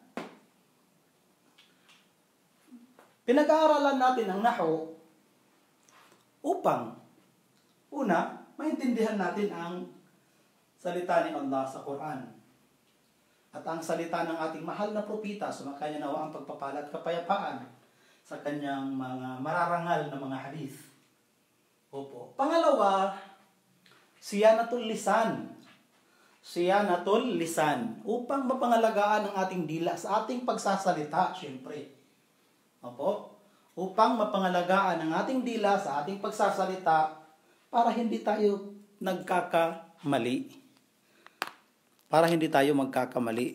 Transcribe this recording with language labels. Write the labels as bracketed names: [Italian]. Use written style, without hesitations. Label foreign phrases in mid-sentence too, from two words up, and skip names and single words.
[Filipino] Pinag-aaralan natin ang Nahu upang, una, maintindihan natin ang salita ni Allah sa Quran. At ang salita ng ating mahal na propita, sumakanya nawa ang pagpapala at kapayapaan sa kanyang mga mararangal na mga hadith. Opo. Pangalawa, [Arabic] صيانة اللسان. صيانة اللسان. [Filipino] Upang mapangalagaan ang ating dila sa ating pagsasalita, syempre. Opo. Upang mapangalagaan ang ating dila sa ating pagsasalita para hindi tayo nagkakamali. Para hindi tayo magkakamali.